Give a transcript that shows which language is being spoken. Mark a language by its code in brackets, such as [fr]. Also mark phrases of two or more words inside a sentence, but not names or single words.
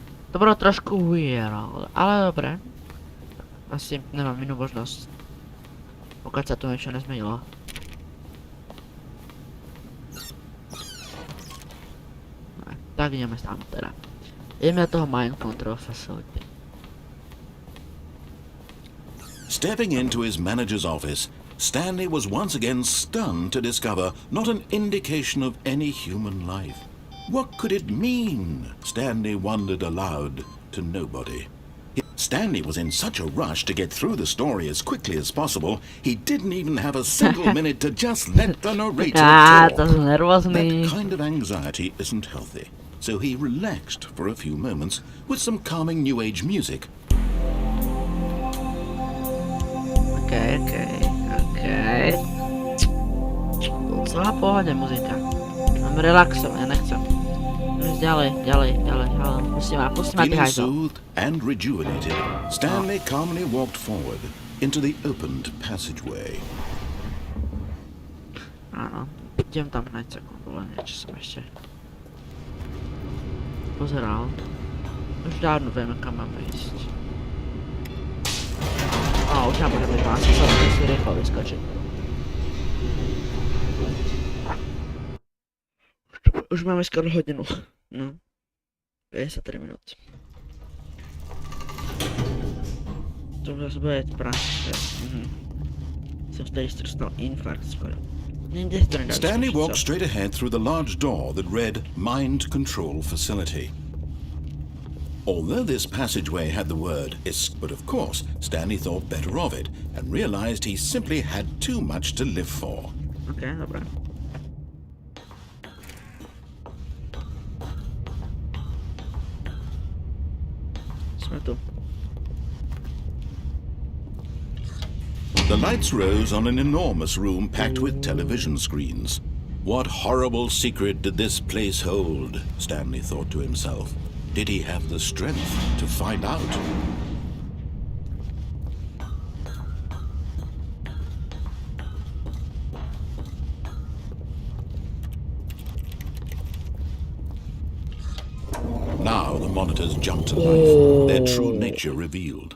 [sk] To bolo trošku weird, ale dobre. Asi nemám inú možnosť. Pokiaľ sa tu niečo nezmenilo. Tak ideme tam teda. Ideme do toho [en] mind control facility. Stepping into his manager's office, Stanley was once again stunned to discover not an indication of any human life. What could it mean? Stanley wondered aloud to nobody. Stanley was in such a rush to get through the story as quickly as possible, he didn't even have a single minute to just let the narrator talk. That kind of anxiety isn't healthy, so he relaxed for a few moments with some calming New Age music. Okay. [sk] Celá pohode muzika. Mám relaxovať, ja nechcem. Ďalej. [en] Feeling soothed and rejuvenated, Stanley calmly walked forward into the opened passageway. [sk] Áno, idem tam hneď sekundu, len niečo som ešte pozeral. Už dávno vieme, kam máme ísť. Už nám môže byť asi sa musí rýchlo vyskočiť. Už máme skoro hodinu. No. 53 minút. To už bude práve. Som vtedy strstal infarkt skoro. [en] Stanley walked straight ahead through the large door that read Mind Control Facility. Although this passageway had the word ISK, but of course, Stanley thought better of it and realized he simply had too much to live for. [sk] Okay, dobra. Sme tu. [en] The lights rose on an enormous room packed with television screens. What horrible secret did this place hold? Stanley thought to himself. Did he have the strength to find out? Now the monitors jumped to life, their true nature revealed.